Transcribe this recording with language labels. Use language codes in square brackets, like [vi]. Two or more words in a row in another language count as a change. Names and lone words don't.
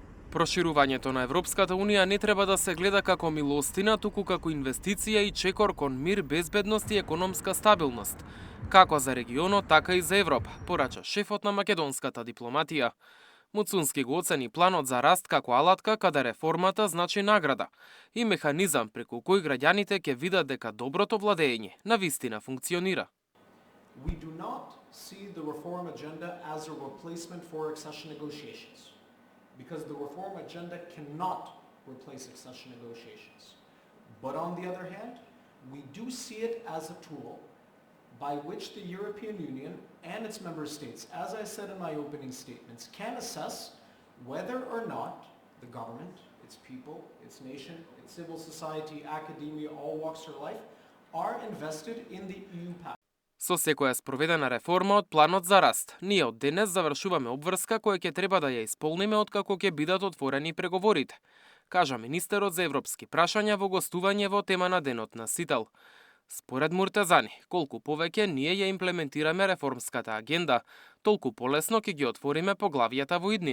[mk] Проширувањето на Европската Унија не треба да се гледа како милостина, туку како инвестиција и чекор кон мир, безбедност и економска стабилност, како за регионот, така и за Европа, порача шефот на македонската дипломатија. Муцунски го оцени планот за раст како алатка каде реформата значи награда и механизам преку кој граѓаните ќе видат дека доброто владење навистина функционира. [en] We do not see the reform agenda as a replacement for accession negotiations, because the reform agenda cannot replace accession negotiations. But on the other hand, we do see it as a tool by which the European Union and its member states, as I said in my opening statements, can assess whether or not the government, its people, its nation, its civil society, academia, all walks of life, are invested in the EU path. [mk] Со секоја спроведена реформа од планот за раст, ние од денес завршуваме обврска која ќе треба да ја исполниме откако ќе бидат отворени преговорите, кажа министерот за европски прашања во гостување во тема на денот на Сител. Според Муртезани, колку повеќе ние ја имплементираме реформската агенда, толку полесно ќе ги отвориме поглавјата во иднина.